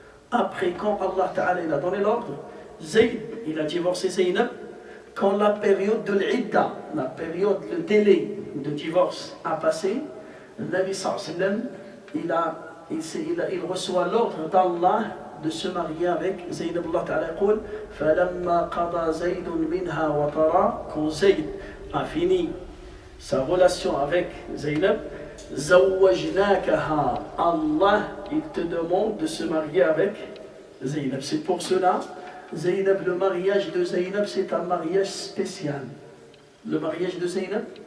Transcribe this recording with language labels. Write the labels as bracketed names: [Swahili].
[French] Après, quand Allah Ta'ala il a donné l'ordre, Zayd, il a divorcé Zaynab. Quand la période de l'idda, la période, le délai de divorce a passé, Nabi sallallahu alayhi wa sallam, il reçoit l'ordre d'Allah de se marier avec Zaynab. Allah Ta'ala dit, [Arabic] فَلَمَّا قَضَى زَيْدٌ مِنْهَا وَطَرًا. [French] Quand Zayd a fini sa relation avec Zaynab, [Arabic] زَوَّجْنَاكَهَا. [French] Allah, il te demande de se marier avec Zaynab. C'est pour cela, Zaynab, le mariage de Zaynab, c'est un mariage spécial. Le mariage de Zaynab,